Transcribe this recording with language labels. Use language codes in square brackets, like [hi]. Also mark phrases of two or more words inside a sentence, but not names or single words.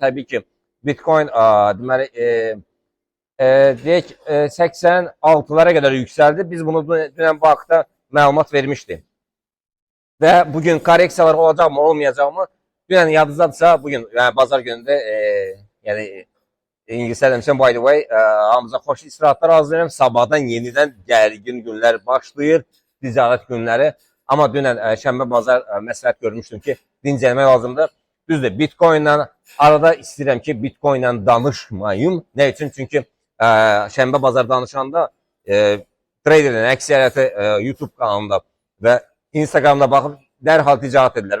[az] Təbii ki, Bitcoin deməli deyək 86'lara qədər yüksəldi. Biz bunu dünən bu haqda məlumat vermişdik. Və bugün korreksiyalar olacaqmı, olmayacaqmı? Dünən yadınızdadırsa, bugün yəni bazar günündə yəni İngiliscə demişəm, [en] by the way, [az] hamımıza xoş istirahatlar arzulayıram. Sabahdan yenidən gərgin günlər başlayır, ticarət günləri. Amma dünən şənbə bazar məsləhət görmüşdüm ki, dincəlmək lazımdır. Düzdür, Bitcoin'la arada istəyirəm ki, Bitcoin'la danışmayım. Nə üçün? Çünki şənbə bazar danışanda traderlərin əksəriyyəti YouTube kanalında və Instagramda baxıb dərhal ticarət edirlər.